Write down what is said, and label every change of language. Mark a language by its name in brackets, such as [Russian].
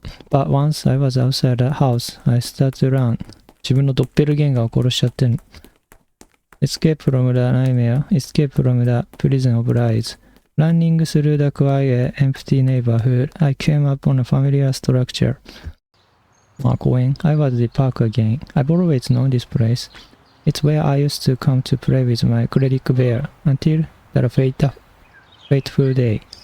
[English] But once I was outside the house, I started to run. [Japanese] 自分のドッペルゲンガーを殺しちゃってんの。 [English] Escape from the nightmare, escape from the prison of lies. Running through the quiet, empty neighborhood, I came upon a familiar structure. 公園。I was the park again. I've always known this place. It's where I used to come to play with my cleric bear until that fateful day.